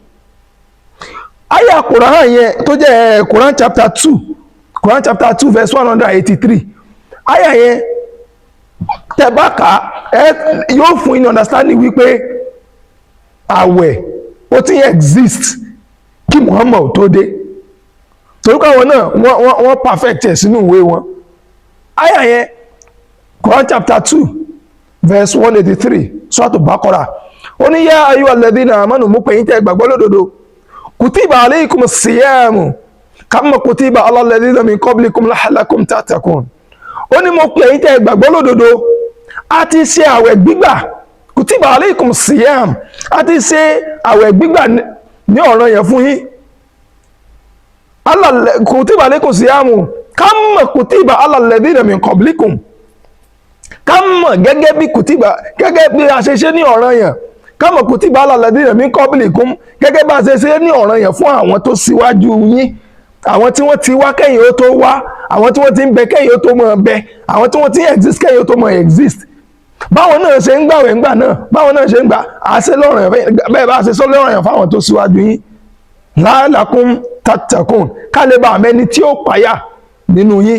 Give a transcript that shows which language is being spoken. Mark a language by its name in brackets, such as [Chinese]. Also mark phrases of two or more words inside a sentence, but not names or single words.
[Yoruba] Àyá Quran yẹn tó jẹ́ Quran [English] chapter 2 verse 183, [Yoruba] àyá yẹn tẹ́ bá kà yóò fún yín understanding wípé àwẹ̀ ó ti exist kí Muhammad tó dé, torí káwọn náà wọ́n perfect ẹ̀ sínú ìwé wọn. Àyá yẹn Quran [English] chapter 2 verse 183 [Yoruba] Suratu Baqarah, ó ní [Arabic] يا أيها الذين آمنوا [Yoruba] mú pé yín tẹ́ gbàgbọ́ lódodo, [Arabic] كتب عليكم الصيام كما كتب على الذين من قبلكم لعلكم تتقون. [Yoruba] Ó ní mo pè yín tẹ́ gbàgbọ́ lódodo, a ti ṣe àwẹ̀ gbígbà, [Arabic] كتب عليكم الصيام, [Yoruba] a ti ṣe àwẹ̀ gbígbà ní ọ̀ranyàn fún yín. [Arabic] كتب عليكم الصيام كما كتب على الذين من قبلكم, [Yoruba] kama gẹ́gẹ́ bí kutiba, gẹ́gẹ́ bí a ṣe ṣe ní ọ̀ranyàn, [Arabic] كما كتب على الذين من قبلكم, [Yoruba] gẹ́gẹ́ bá a ṣe ṣe ní ọ̀ranyàn fún àwọn tó síwájú yín, àwọn tí wọ́n ti wá kẹ́yìn ó tó wá, àwọn tí wọ́n ti ń bẹ kẹ́yìn ó tó mọ̀ bẹ, àwọn tí wọ́n ti exist kẹ́yìn ó tó mọ̀ exist. Báwọn náà ṣe ń gbàwẹ̀ ńgbà náà, báwọn náà ṣe ń gbà àṣẹ lọ́ranyàn, bẹ́ẹ̀ bá ṣe sọ lọ́ranyàn fáwọn tó síwájú yín, [Arabic] لعلكم تتقون, [Yoruba] ká lè bá àmẹ́ni tí ó páyà nínú yín.